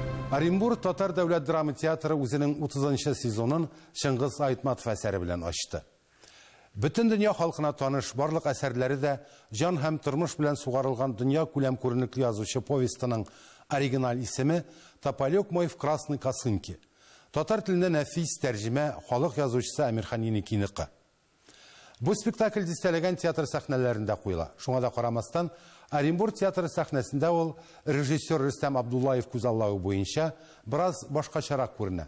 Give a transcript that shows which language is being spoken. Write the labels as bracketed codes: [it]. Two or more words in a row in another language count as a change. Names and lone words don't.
[tt] Оренбург Татар дәүләт драма театры үзенең 30-нчы сезонын Шыңгыз Айтматов әсәре белән ачты. Бөтен дөнья халкына таныш барлык әсәрләре дә җан һәм тормыш белән сугарылган дөнья күләм күренекле язучы повестының оригинал исеме Тополек мой в красной косынке. Татар телендә нәфис тәрҗемә халык язучысы Әмирхан Еникинеке. Бу спектакль дистәләгән театр сәхнәләрендә куела. Шуңа да карамастан, Оренбург театры сәхнәсендә ул режиссер Рөстәм Абдуллаев күзаллавы буенча бераз башкачарак күренә.